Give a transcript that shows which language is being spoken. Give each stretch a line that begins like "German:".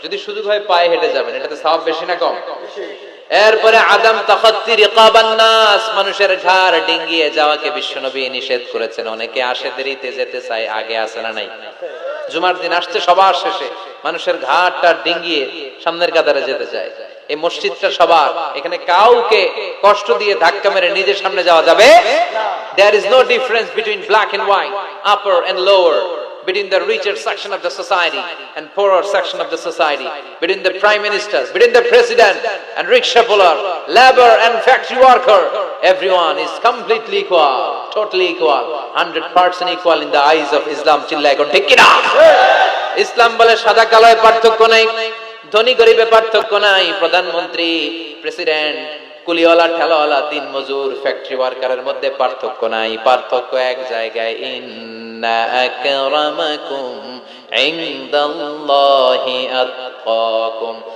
Bangla: যদি সুযোগ হয় পায়ে হেঁটে যাবেন, এটাতে সওয়াব বেশি না কম? এরপরে
Arabic: আদম তাখাত্তি রিকাবান নাস,
Bangla: মানুষের ঘাড় ডিঙ্গিয়ে যাওয়াকে বিশ্বনবী নিষেধ করেছেন। অনেকে আসে দেরিতে, যেতে চায়, আগে আসে না নাই? জুমার দিন আসছে সবার শেষে, মানুষের ঘাড়টা ডিঙ্গিয়ে সামনের কাতারে যেতে চায়। এই মসজিদটা সবার, এখানে কাউকে কষ্ট দিয়ে ধাক্কা মেরে নিজের সামনে যাওয়া যাবে না।
English: There is no difference between black and white, upper and lower, between the richer section of the society and poorer section of the society, between the prime ministers, between the president and rickshaw puller, labor and factory worker. Everyone is completely equal, totally equal, 100% equal in the eyes of Islam.
Bangla: চিল্লায় কোন ঠিক কিনা? ইসলাম বলে সাদা কালোয় পার্থক্য নাই, ধনী গরিবে পার্থক্য নাই, প্রধানমন্ত্রী, প্রেসিডেন্ট, কুলিওয়ালা, ঠেলাওয়ালা, দিন মজুর, ফ্যাক্টরি ওয়ার্কারের মধ্যে পার্থক্য নাই। পার্থক্য এক জায়গায়,
Arabic: ইন্না আকরামাকুম ইনদাল্লাহি আতকাকুম,